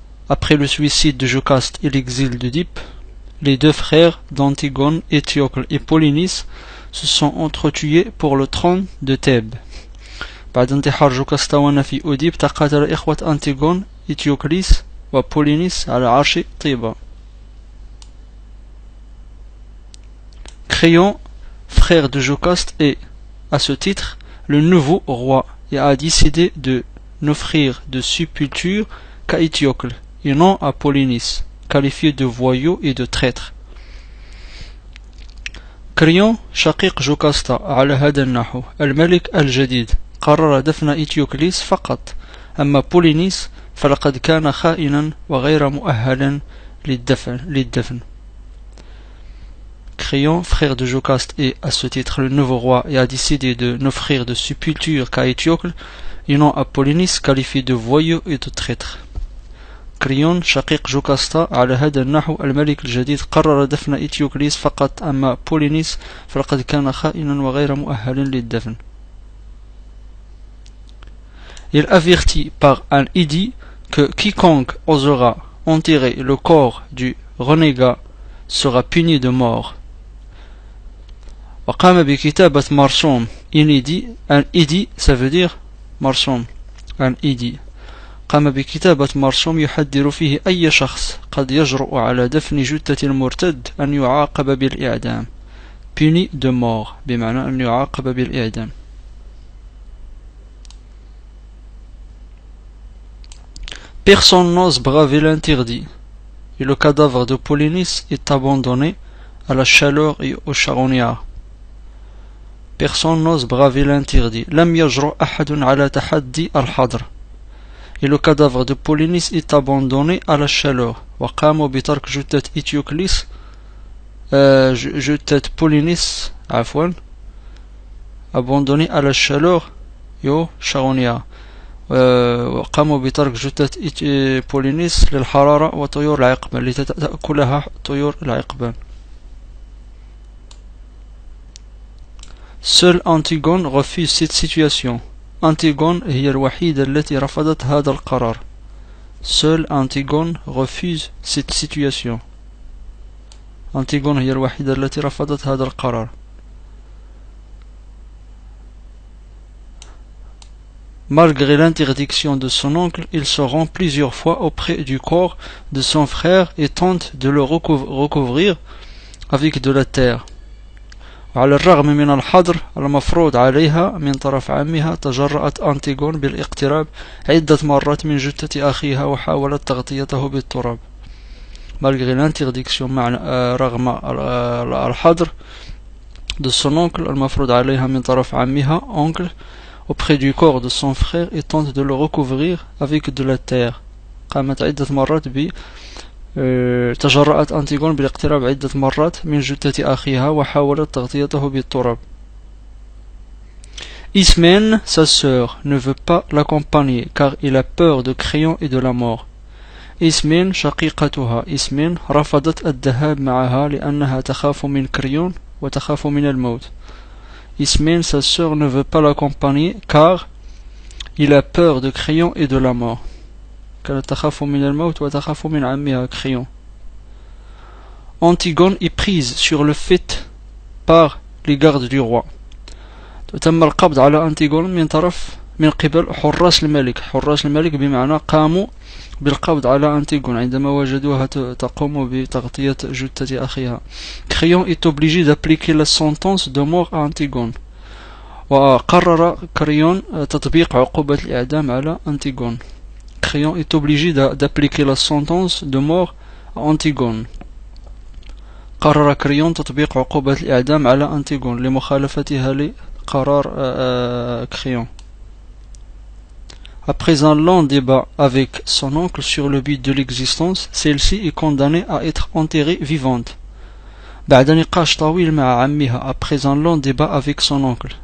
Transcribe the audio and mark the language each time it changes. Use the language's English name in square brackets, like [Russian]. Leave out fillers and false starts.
[French] Après le suicide de Jocaste et l'exil d'Oedipe, les deux frères d'Antigone, Étiocle et Polynice se sont entretués pour le trône de Thèbes. [Arabic] بعد انتحار جوكاستا ونفي أوديب تقاتل إخوة أنتيغون إتيوكليس وبولينيس على عرش طيبة. [French] Créon, frère de Jocaste, est, à ce titre, le nouveau roi et a décidé de n'offrir de sépulture qu'à Étiocle et non à Polynice, qualifié de voyou et de traître. [Arabic] كريون شقيق جوكاستا على هذا النحو: الملك الجديد قرر دفن إتيوكليس فقط، أما بولينيس فلقد كان خائنا وغير مؤهل للدفن. [French] Créon, frère de Jocaste, est à ce titre le nouveau roi et a décidé de n'offrir de sépulture qu'à Étiocle et non à Polynice, qualifié de voyou et de traître. [Arabic] كريون شقيق جوكاستا على هذا النحو: الملك الجديد قرر دفن إتيوكليس فقط، أما بولينيس فلقد كان خائنا وغير مؤهل للدفن. [French] Il avertit par un édit que quiconque osera enterrer le corps du renégat sera puni de mort. [Arabic] وقام بكتابة مرسوم inédit. [French] Un édit, ça veut dire مرسوم، un édit. [Arabic] قام بكتابة مرسوم يحذر فيه أي شخص قد يجرؤ على دفن جثة المرتد أن يعاقب بالإعدام. [French] puni de mort [Arabic] بمعنى أن يعاقب بالإعدام. [French] Personne n'ose braver l'interdit, et le cadavre de Polynice est abandonné à la chaleur et au charognard. Personne n'ose braver l'interdit. [Arabic] لم يجرؤ أحد على تحدي الحظر. [French] Et le cadavre de Polynice est abandonné à la chaleur. [Arabic] وقاموا بترك جثة إتيوكليس جثة بولينيس [French] abandonné à la chaleur et au charognard. [Arabic] وقاموا بترك جثة بولينيس للحرارة وطيور العقبان لتأكلها طيور العقبان. [French] Seule Antigone refuse cette situation. [Arabic] Antigone هي الوحيدة التي رفضت هذا القرار. [French] Seule Antigone refuse cette situation. [Arabic] Antigone هي الوحيدة التي رفضت هذا القرار. [French] Malgré l'interdiction de son oncle, il se rend plusieurs fois auprès du corps de son frère et tente de le recouvrir avec de la terre. [Arabic] وعلى الرغم من الحظر المفروض عليها من طرف عمها، تجرأت أنتيغون بالاقتراب عدة مرات من جثة أخيها وحاولت تغطيته بالتراب. [French] Malgré l'interdiction [Arabic] رغم الحظر [French] de son oncle [Arabic] المفروض عليها من طرف عمها [French] oncle auprès du corps de son frère et tente de le recouvrir avec de la terre. [Arabic] قامت عدة مرات تجرأت أنتيغون بالاقتراب عدة مرات من جثة أخيها وحاولت تغطيته بالتراب. [French] Ismène, sa sœur, ne veut pas l'accompagner car il a peur de Créon et de la mort. [Arabic] Ismène شقيقتها إسمين رفضت الذهاب معها لأنها تخاف من كريون وتخاف من الموت. [French] Ismaël, sa sœur, ne veut pas l'accompagner car il a peur de Crayon et de la mort. Crayon. Antigone est prise sur le fait par les gardes du roi. [Arabic] تم القبض على أنتيغون من قبل حراس الملك. حراس الملك بمعنى قاموا بالقبض على أنتيغون عندما وجدوها تقوم بتغطية جثة أخيها. [French] Crayon est obligé d'appliquer la sentence de mort à Antigone. [Arabic] وقرر كريون تطبيق عقوبة الإعدام على أنتيغون. [French] Crayon est obligé d'appliquer la sentence de mort à Antigone. [Arabic] قرر كريون تطبيق عقوبة الإعدام على أنتيغون لمخالفتها لقرار Crayon. [French] Après un long débat avec son oncle sur le but de l'existence, celle-ci est condamnée à être enterrée vivante. [Arabic] بعد نقاش طويل مع عمها. [French] Après un long débat avec son oncle.